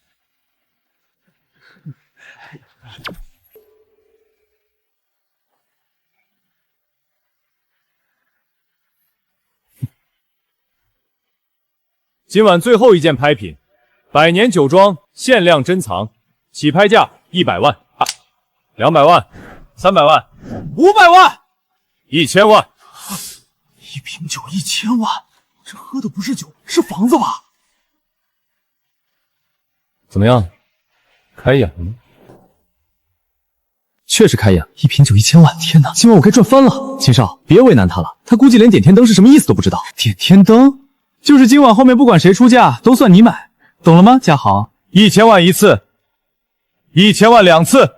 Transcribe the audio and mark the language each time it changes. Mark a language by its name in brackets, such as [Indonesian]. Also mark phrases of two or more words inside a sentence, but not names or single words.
[Chinese] 今晚最後一件拍品，100年酒莊限量珍藏，起拍價100萬，200萬，300萬，500萬，1000萬。一瓶酒1000萬，這喝的不是酒，是房子吧？怎麼樣？開眼了嗎？確實開眼，一瓶酒1000萬，天哪，今晚我該賺翻了。秦少，別為難他了，他估計連點天燈是什麼意思都不知道。點天燈就是今晚後面不管誰出價，都算你買，懂了嗎？嘉豪，1000萬一次，1000萬2次。